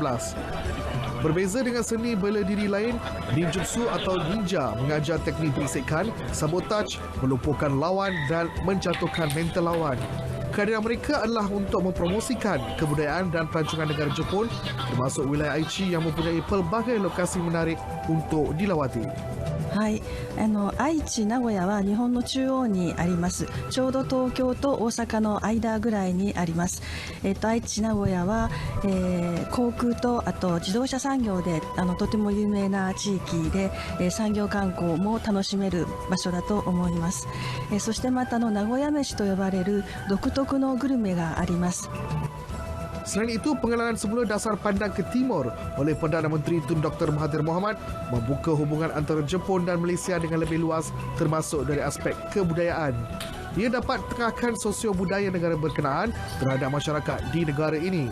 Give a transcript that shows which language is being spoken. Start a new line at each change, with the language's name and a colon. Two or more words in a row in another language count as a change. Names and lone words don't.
Malay: Berbeza dengan seni bela diri lain, ninjutsu atau ninja mengajar teknik bisikan, sabotaj, melumpuhkan lawan dan menjatuhkan mental lawan. Kehadiran mereka adalah untuk mempromosikan kebudayaan dan pelancongan negara Jepun termasuk wilayah Aichi yang mempunyai pelbagai lokasi menarik untuk dilawati.
Japanese: はい、愛知、名古屋は日本の中央にあります。ちょうど東京と大阪の間ぐらいにあります。愛知、名古屋は、航空とあと自動車産業でとても有名な地域で、産業観光も楽しめる場所だと思います。そしてまた名古屋飯と呼ばれる独特のグルメがあります。
Malay: Selain itu, pengenalan semula dasar pandang ke timur oleh Perdana Menteri Tun Dr. Mahathir Mohamad membuka hubungan antara Jepun dan Malaysia dengan lebih luas termasuk dari aspek kebudayaan. Ia dapat tengahkan sosio-budaya negara berkenaan terhadap masyarakat di negara ini.